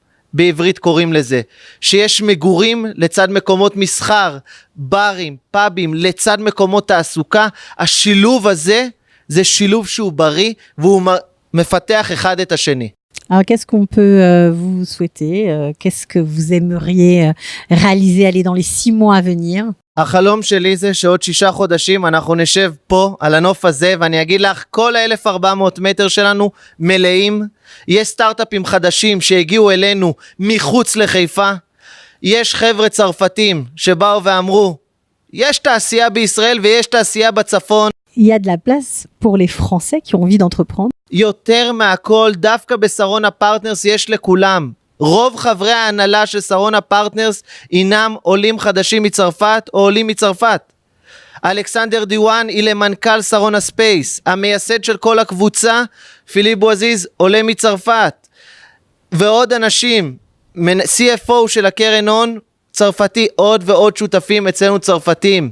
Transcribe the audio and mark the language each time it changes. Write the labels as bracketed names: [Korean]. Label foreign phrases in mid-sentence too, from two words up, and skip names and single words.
[Hebrew] בעברית קוראים לזה, שיש מגורים לצד מקומות מסחר, ברים, פאבים, לצד מקומות תעסוקה, השילוב הזה, זה שילוב שהוא בריא, והוא מפתח אחד את השני. [French] Alors, qu'est-ce qu'on peut vous souhaiter? Qu'est-ce que vous aimeriez réaliser, aller dans les 6 mois à venir? [Hebrew] החלום שלי זה שעוד 6 חודשים אנחנו נשב פה על הנוף הזה, ואני אגיד לך, כל 1,400 מטר שלנו מלאים, יש סטארט-אפים חדשים שהגיעו אלינו מחוץ לחיפה, יש חבר'ה צרפתים שבאו ואמרו, יש תעשייה בישראל ויש תעשייה בצפון. [French] Il y a de la place pour les Français qui ont envie d'entreprendre. [Hebrew] יותר מהכל, דווקא בשרונה פרטנרס יש לכולם. רוב חברי ההנהלה של שרונה פרטנרס אינם עולים חדשים מצרפת או עולים מצרפת. אלכסנדר דיואן היא למנכ"ל שרונה ספייס, המייסד של כל הקבוצה, פיליפ בועזיז עולה מצרפת, ועוד אנשים, CFO של הקרן הון צרפתי, עוד ועוד שותפים אצלנו צרפתים.